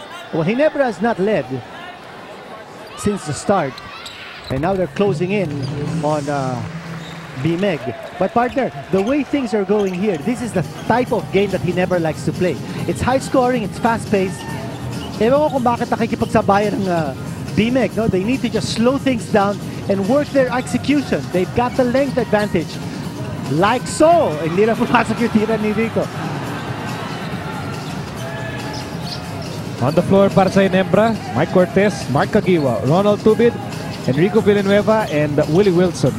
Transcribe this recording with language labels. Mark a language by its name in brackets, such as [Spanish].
[English] Well, Ginebra has not led since the start. And now they're closing in on BMEG. But partner, the way things are going here, this is the type of game that Ginebra likes to play. It's high scoring, it's fast paced. [Filipino] Ewan ko kung bakit nakikipagsabayan ng BMEG. [English] No? They need to just slow things down and work their execution. They've got the length advantage. Like so. [Filipino] Hindi na pumasok yung tira ni Rico. [English] On the floor [Filipino] para sa [English] Ginebra, Mike Cortez, Mark Caguiwa, Ronald Tubid, Enrico Villanueva, and Willie Wilson.